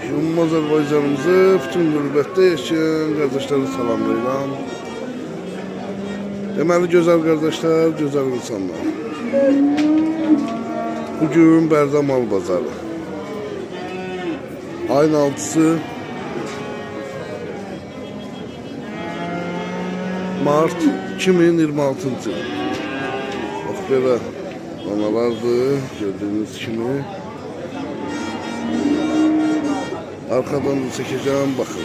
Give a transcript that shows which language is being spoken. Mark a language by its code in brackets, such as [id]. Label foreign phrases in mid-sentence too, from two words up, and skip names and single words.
[az] Ümumi Azərbaycanımızı bütün qürbətdə yaşayan kardeşleri salamlayıram. Deməli gözəl kardeşler, gözəl insanlar. Bugün Bərdə Mal Bazarı. Ayın 6'sı Mart 2026. Bak belə danalardır, gördüğünüz kimi. [tr] Arkadan da çekeceğim, bakın.